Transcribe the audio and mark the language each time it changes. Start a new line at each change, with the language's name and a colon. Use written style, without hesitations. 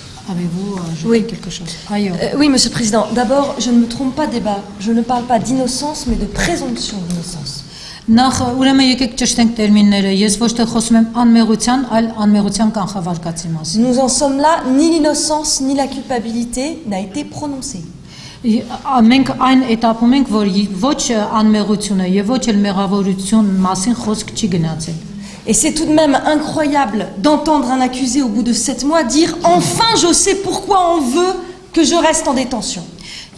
French: Avez-vous ajouté quelque chose? Oui, Monsieur le Président. D'abord, je ne me trompe pas débat. Je ne parle pas d'innocence, mais de présomption d'innocence.
Armenian: Նախ ուրեմն եկեք ճշտենք տերմինները, ես ոչ թե խոսում եմ անմեղության, այլ անմեղության կանխավարկածի մասին։
French: Nous en sommes là, ni l'innocence ni la culpabilité n'a été prononcée.
Armenian: Մենք այն этаպում ենք, որ ոչ անմեղությունը եւ ոչ էլ մեղավորություն մասին խոսք չի գնացել։
French: Et c'est tout de même incroyable d'entendre un accusé au bout de 7 mois dire « Enfin, je sais pourquoi on veut que je reste en détention ».